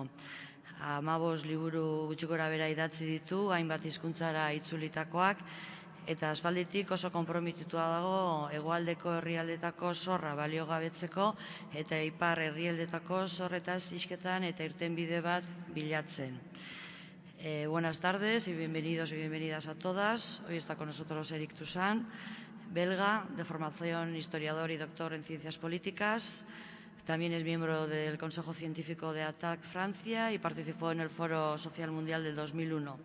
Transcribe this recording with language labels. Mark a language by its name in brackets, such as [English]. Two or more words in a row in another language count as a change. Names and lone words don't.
[Basque] 15 liburu gutxi gorabehera idatzi ditu, hainbat hizkuntzara itzulitakoak, eta aspalditik oso konprometitua dago hegoaldeko herrialdetako zorra baliogabetzeko eta ipar herrialdetako zorretaz hizketan eta irtenbide bat bilatzen. [Spanish] Buenas tardes y bienvenidos y bienvenidas a todas. Hoy está con nosotros Erik Tusain, belga, de formación historiador y doctor en ciencias políticas. También es miembro del Consejo Científico de ATTAC Francia y participó en el Foro Social Mundial del 2001.